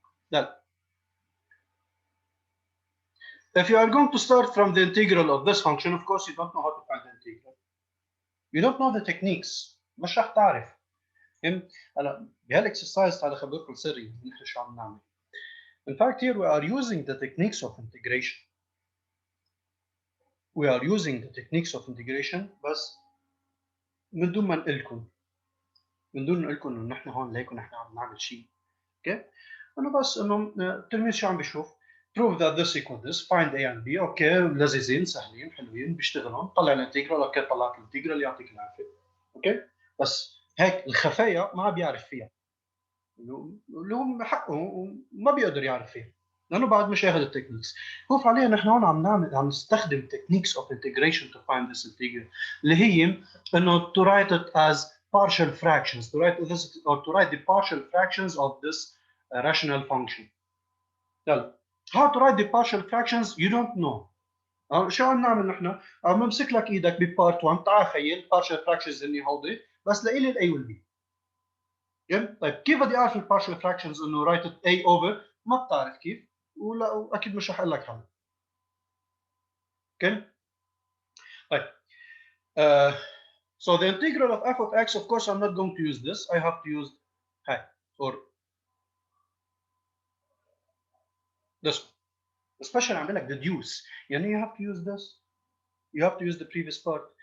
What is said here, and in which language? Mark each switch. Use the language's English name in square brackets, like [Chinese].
[English] Then, if you are going to start from the integral of this function, of course you don't know how to find the integral. You don't know the techniques. [Arabic] مش رح تعرف. هلا بهالاكسرسايز تعال اخبركم سري نحن شو عم نعمل. [English] In fact, here we are using the techniques of integration. we are using the techniques of integration [Arabic] بس من دون ما نقلكم انه نحن هون ليكن نحن عم نعمل شيء. اوكي انا بس انه التلميذ شو عم بيشوف [English] prove that this equal this find a and b. [Arabic] اوكي لذيذين سهلين حلوين بيشتغلون طلع الانتجرال. اوكي طلعت الانتجرال يعطيك العافيه. اوكي بس هيك الخفايا ما بيعرف فيها اللي هو حقه وما بيقدر يعرف فيها لانه بعد مش اخذ التكنيكس. هو فعليا نحن هون عم نستخدم [English] techniques of integration to find this integral [Arabic] اللي هي انه [English] to write it as partial fractions, to write this or to write the partial fractions of this rational function. يلا how to write the partial fractions you don't know. [Arabic] شو عم نعمل نحن؟ عم نمسك لك ايدك ببارت 1 تعال خيل partial fractions هني هودي بس لإلي الاي والبي. طيب كيف بدي اعرف البارشل فراكشنز انه رايت اي اوفر؟ ما بتعرف كيف ولا واكيد مش رح اقول لك حل. [English] okay طيب so the integral of f of x, of course I'm not going to use this, I have to use هاي or this one, especially [Arabic] عم لك [English] deduce يعني you have to use this, you have to use the previous part.